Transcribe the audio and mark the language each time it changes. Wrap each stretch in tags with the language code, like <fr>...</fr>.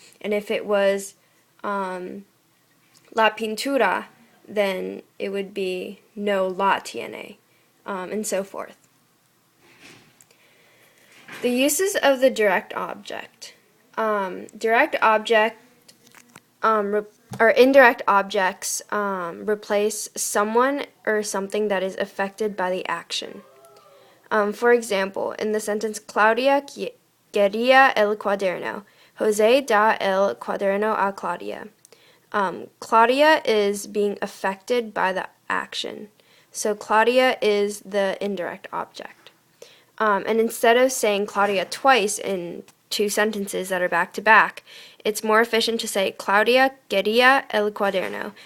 <en>And if it was la pintura, then it would be</en> <es>no la tiene,</es> <en>and so forth. The uses of the direct object. Direct object or indirect objects replace someone or something that is affected by the action. For example, in the sentence,</en> <es>Claudia quería el cuaderno. José da el cuaderno a Claudia.</es> <en>Claudia is being affected by the action. So Claudia is the indirect object. And instead of saying Claudia twice in two sentences that are back to back, it's more efficient to say</en> <es>Claudia quería el cuaderno.</es>